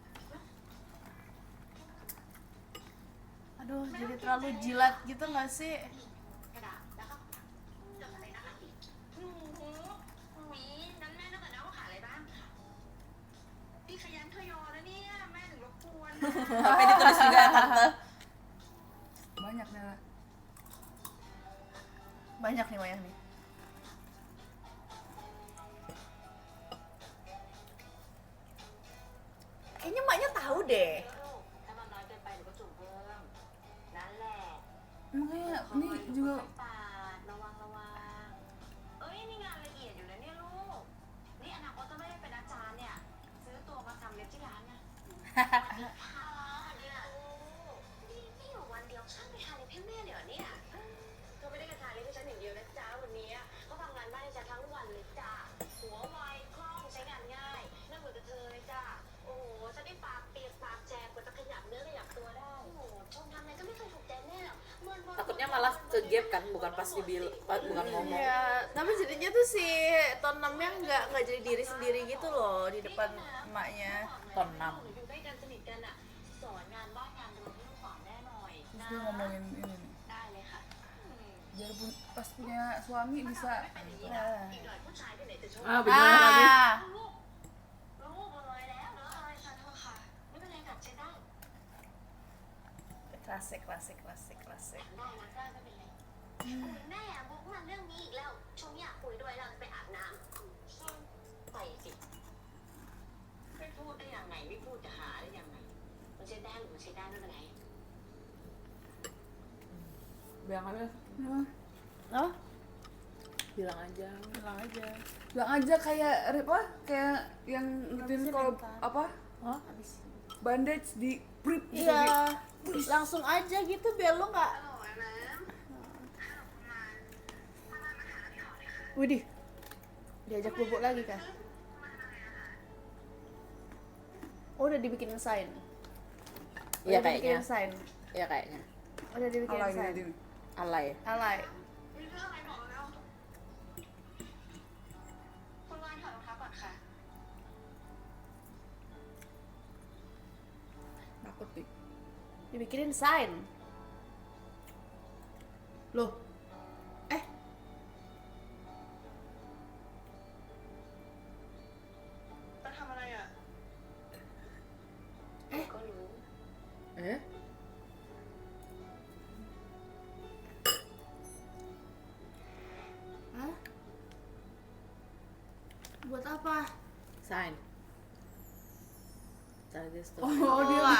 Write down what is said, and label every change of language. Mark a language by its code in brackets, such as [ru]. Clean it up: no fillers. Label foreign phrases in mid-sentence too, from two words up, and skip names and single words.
[id] Aduh, jadi terlalu jilat gitu nggak sih? [th] ๆกระดาษแล้วก็จดอะไรนะคะหนูนั้นแม่ต้องแต่นะว่าขายอะไรบ้างค่ะพี่ขยันทยอยแล้วเนี่ยแม่ถึงรบกวน [id] Sampai ditulis juga tante. Banyak Nela. Banyak nih wayang nih. Kayaknya maknya tahu deh. [th] ถ้ามันน้อยเกินไปหนูก็จุ่มเพิ่ม นั่นแหละ [id] Makanya ini juga [th] ปาดระวังระวัง เอ้ยนี่งานละเอียดอยู่นะเนี่ยลูก นี่อนาคตถ้าไม่ได้เป็นอาจารย์เนี่ย ซื้อตัวมาทำเล็บที่ร้านนะค่ะเนี่ยนี่อยู่วันเดียวช่างไปทาเล็บให้แม่เลยเหรอเนี่ยเธอไม่ได้กระทาเล็บให้ฉันอย่างเดียวนะจ๊ะวันนี้เขาทำงานบ้านให้ฉันทั้งวันเลยจ้ะหัวไวคล่องใช้งานง่ายน่าเหมือนกับเธอเลยจ้ะโอ้โหฉันได้ปากเปียกปากแจกกว่าจะขยับเนื้อขยับตัวได้โอ้โหชมทำอะไรก็ไม่เคยถูกใจแม่หรอก [id] Takutnya malah ke gap kan, bukan pas bukan ngomong. Iya, tapi jadinya tuh si Tonamnya nggak jadi diri sendiri gitu loh di depan emaknya. Tonam. [th] อยู่ด้วยกันสนิทกันอ่ะสอนงานบ้านงานเรือนให้ลูกสาวแม่หน่อย [id] terus dia ngomongin ini nih. [th] ได้เลยค่ะ [id] Biar pas punya suami bisa [th] อีกหน่อยผู้ชายที่ไหนจะชอบ [id] Ah, bener lagi. [th] ลูกเลยแล้วเนอะอะไรคะโทษค่ะไม่เป็นไรกลับใช้ได้ [id] Klasik. [th] ได้นะได้ไม่เป็นไรแม่บุ๊กมาเรื่องนี้อีกแล้วชมอยากคุยด้วยเราจะไปอาบน้ำไปสิไม่พูดได้ยังไงไม่พูดจะหาได้ยังไงมันใช้ได้หรือไม่ใช้ได้ไม่เป็นไร [id] bilang aja. Oh, Bilang aja. bilang aja. Bilang aja kayak apa? Kayak yang ngituin Habisin kalau bentar. apa? Hah? Habis. Bandage di prip gitu. Iya, langsung aja gitu biar lo nggak. Widih, diajak bubuk lagi kan? Oh, udah dibikinin sign. Iya Udah dibikinin kayaknya. sign. Iya kayaknya. Udah dibikinin Alay sign. gitu. Alay. Alay. [th] มีเรื่องอะไรบอกแล้วคุณวานถอดรองเท้าก่อนค่ะ [id] Takut nih. Dibikinin sign. Loh. [th] จะทำอะไรอ่ะก็รู้ [id] Eh? Hah? Buat apa? [en] Sign. Target store. [id] Oh, dia bikin